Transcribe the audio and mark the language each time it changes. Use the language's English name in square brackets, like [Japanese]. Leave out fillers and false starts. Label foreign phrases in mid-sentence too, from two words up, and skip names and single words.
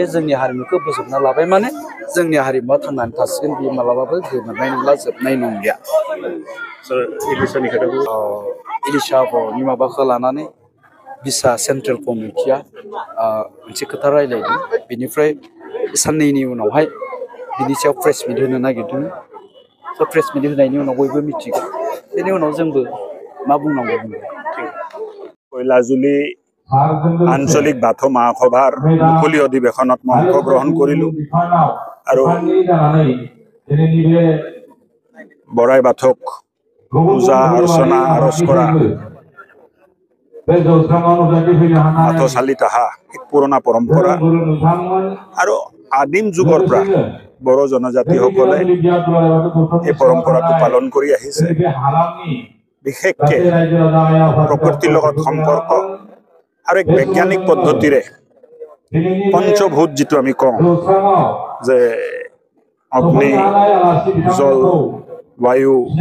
[Bodo] जोंनि हारिमुखौ बोजबना लाबाय माने जोंनि हारिमुवा थांनानै थासिगोन बेयो मालाबाबो गोमोरनाय नंला जोबनाय नंलिया इलिशा बर'नि माबाखौ लानानै बिसा [English] central committee [Bodo] मोनसे खोथा रायलायदों बेनिफ्राय साननैनि उनावहाय बिनि सायाव [English] press meet [Bodo] होनो नागिरदों स' [English] press meet [Bodo] होनायनि उनाव बयबो मिथिगोन बेनि उनाव जोंबो मा बुंनांगौ बुंगोन [Assamese] কৈলাজুলি আঞ্চলিক বাথৌ মহাসভাৰ মুকলি অধিৱেশনত মই অংশগ্ৰহণ কৰিলোঁ আৰু বৰাই বাথৌক পূজা অৰ্চনা আৰজ কৰা বাথৌ চালিত অহা এক পুৰণা পৰম্পৰা আৰু আদিম যুগৰ পৰা বড়ো জনজাতিসকলে এই পৰম্পৰাটো পালন কৰি আহিছে বিশেষকৈ প্ৰকৃতিৰ লগত সম্পৰ্ক আৰু এক বৈজ্ঞানিক পদ্ধতিৰে পঞ্চভূত যিটো আমি কওঁ যে অগ্নি জল বায়ু